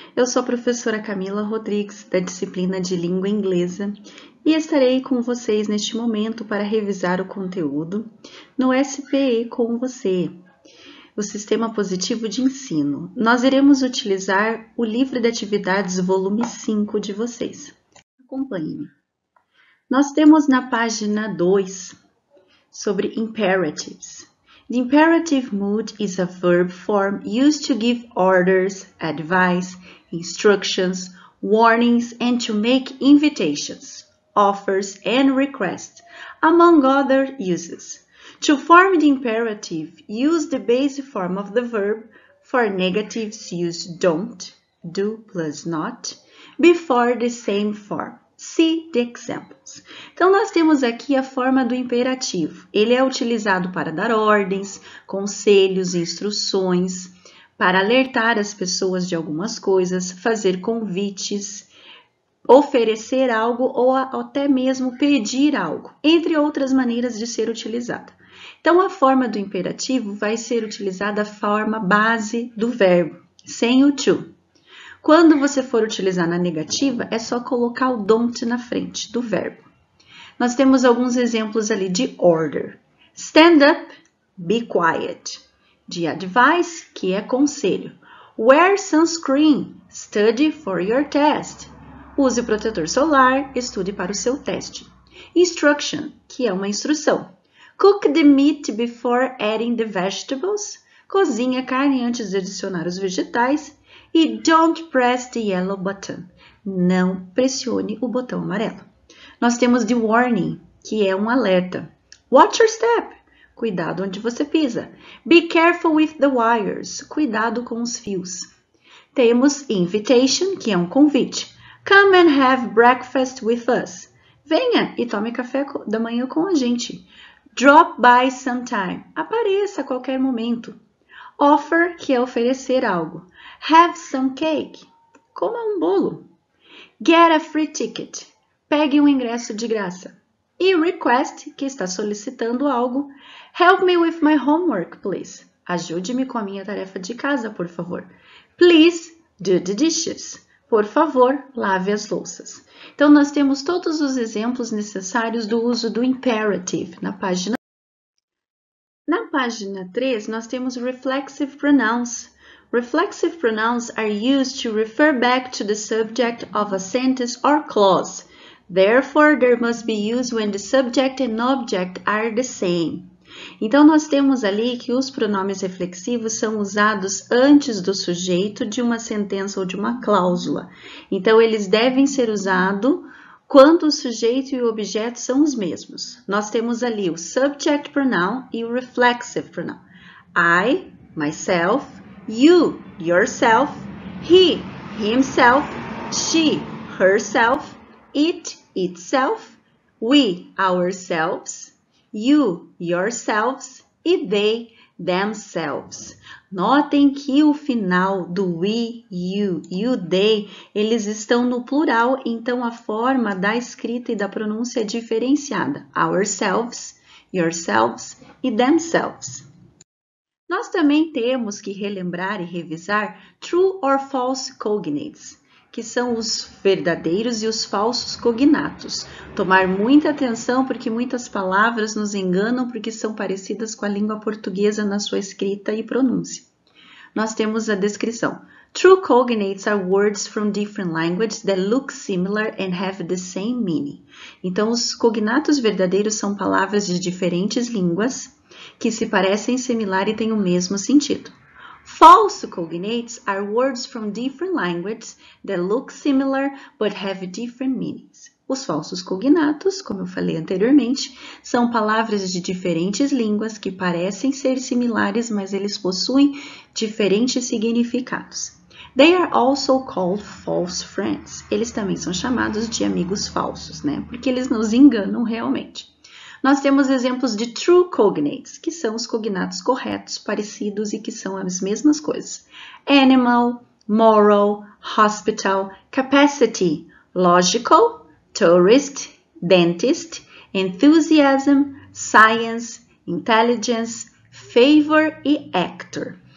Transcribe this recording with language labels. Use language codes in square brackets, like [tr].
[pt] Eu sou a professora Camila Rodrigues, da disciplina de Língua Inglesa, e estarei com vocês neste momento para revisar o conteúdo no SPE com você, o Sistema Positivo de Ensino. Nós iremos utilizar o livro de atividades volume 5 de vocês. Acompanhe-me. Nós temos na página 2 sobre imperatives. [en] The imperative mood is a verb form used to give orders, advice, instructions, warnings, and to make invitations, offers, and requests, among other uses. To form the imperative, use the base form of the verb. For negatives, use don't, do plus not, before the same form. See the examples. [pt] Então, nós temos aqui a forma do imperativo. Ele é utilizado para dar ordens, conselhos, instruções, para alertar as pessoas de algumas coisas, fazer convites, oferecer algo ou até mesmo pedir algo, entre outras maneiras de ser utilizada. Então, a forma do imperativo vai ser utilizada a forma base do verbo, sem o to. Quando você for utilizar na negativa, é só colocar o don't na frente do verbo. Nós temos alguns exemplos ali de order. [en] Stand up, be quiet. [pt] De advice, que é conselho. [en] Wear sunscreen, study for your test. [pt] Use protetor solar, estude para o seu teste. [en] Instruction, [pt] que é uma instrução. [en] Cook the meat before adding the vegetables. [pt] Cozinhe a carne antes de adicionar os vegetais. E [en] don't press the yellow button. [pt] Não pressione o botão amarelo. Nós temos the warning, que é um alerta. [en] Watch your step. [pt] Cuidado onde você pisa. [en] Be careful with the wires. [pt] Cuidado com os fios. Temos invitation, que é um convite. [en] Come and have breakfast with us. [pt] Venha e tome café da manhã com a gente. [en] Drop by sometime. [pt] Apareça a qualquer momento. Offer, que é oferecer algo. [en] Have some cake. [pt] Coma um bolo. [en] Get a free ticket. [pt] Pegue um ingresso de graça. E request, que está solicitando algo. [en] Help me with my homework, please. [pt] Ajude-me com a minha tarefa de casa, por favor. [en] Please do the dishes. [pt] Por favor, lave as louças. Então, nós temos todos os exemplos necessários do uso do imperative na página. Na página 3, nós temos reflexive pronouns. [en] Reflexive pronouns are used to refer back to the subject of a sentence or clause. Therefore, they must be used when the subject and object are the same. [pt] Então, nós temos ali que os pronomes reflexivos são usados antes do sujeito de uma sentença ou de uma cláusula. Então, eles devem ser usados quando o sujeito e o objeto são os mesmos. Nós temos ali o subject pronoun e o reflexive pronoun. [en] I, myself, you, yourself, he, himself, she, herself, it, itself, we, ourselves, you, yourselves e they, themselves. [pt] Notem que o final do we, you e o they, eles estão no plural, então a forma da escrita e da pronúncia é diferenciada. [en] Ourselves, yourselves e themselves. [pt] Nós também temos que relembrar e revisar true or false cognates, que são os verdadeiros e os falsos cognatos. Tomar muita atenção porque muitas palavras nos enganam porque são parecidas com a língua portuguesa na sua escrita e pronúncia. Nós temos a descrição. [en] True cognates are words from different languages that look similar and have the same meaning. [pt] Então, os cognatos verdadeiros são palavras de diferentes línguas que se parecem similar e têm o mesmo sentido. [en] False cognates are words from different languages that look similar but have different meanings. [pt] Os falsos cognatos, como eu falei anteriormente, são palavras de diferentes línguas que parecem ser similares, mas eles possuem diferentes significados. [en] They are also called false friends. [pt] Eles também são chamados de amigos falsos, né? Porque eles nos enganam realmente. Nós temos exemplos de true cognates, que são os cognatos corretos, parecidos e que são as mesmas coisas. [en] Animal, moral, hospital, capacity, logical, tourist, dentist, enthusiasm, science, intelligence, favor e actor.